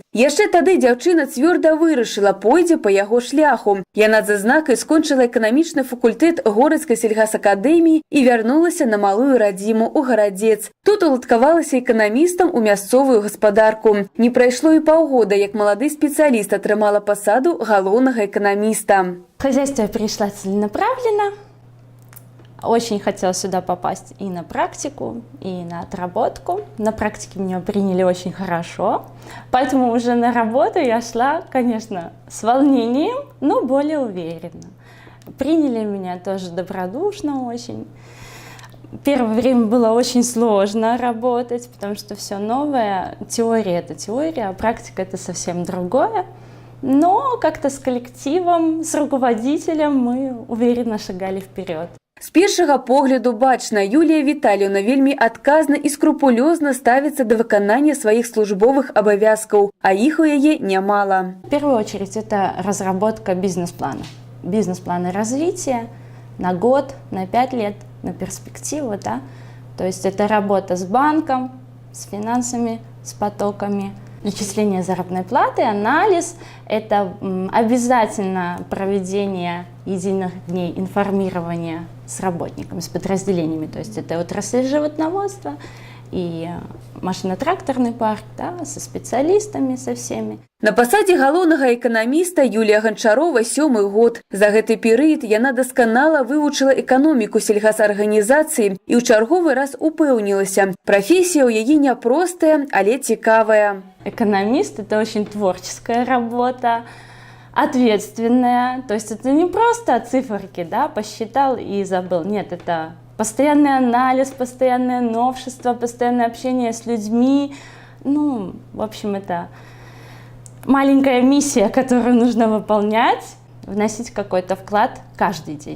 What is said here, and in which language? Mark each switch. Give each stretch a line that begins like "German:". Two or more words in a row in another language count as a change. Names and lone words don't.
Belarusian: Яшчэ тады дзяўчына цвёрда вырашыла, пойдзе па яго шляху. Яна з адзнакай скончыла эканамічны факультэт Горацкай сельгасакадэміі і вярнулася на малую радзіму ў Гарадзец. Тут уладкавалася эканамістам у мясцовую гаспадарку. Не прайшло і паўгода, як малады спецыяліст атрымала пасаду галоўнага экономиста.
Russian: В хозяйство я пришла целенаправленно. Очень хотела сюда попасть и на практику, и на отработку. На практике меня приняли очень хорошо, поэтому уже на работу я шла, конечно, с волнением, но более уверенно. Приняли меня тоже добродушно очень. Первое время было очень сложно работать, потому что все новое. Теория – это теория, а практика – это совсем другое. Но как-то с коллективом, с руководителем мы уверенно шагали вперед.
Belarusian: З першага погляду бачна, Юлія Віталіўна вельмі адказна і скрупулёзна ставіцца да выканання сваіх службовых абавязкаў, а іх у яе нямала.
Russian: В первую очередь это разработка бизнес-плана. Бизнес-планы развития на год, на 5 лет, на перспективу. Да? То есть это работа с банком, с финансами, с потоками. Начисление заработной платы, анализ – это обязательно проведение единых дней информирования с работниками, с подразделениями. То есть это отрасль животноводства и машино-тракторный парк, да, со специалистами, со всеми.
Belarusian: На пасадзе галоўнага эканаміста Юлія Ганчарова 7-й год. За гэты перыяд яна дасканала вывучыла эканоміку сельгасарганізацыі і ў чарговы раз упэўнілася. Прафесія ў яе няпростая, але цікавая.
Russian: Экономист – это очень творческая работа, ответственная. То есть это не просто циферки, да, посчитал и забыл. Нет, это постоянный анализ, постоянное новшество, постоянное общение с людьми. Ну, в общем, это маленькая миссия, которую нужно выполнять, вносить какой-то вклад каждый день.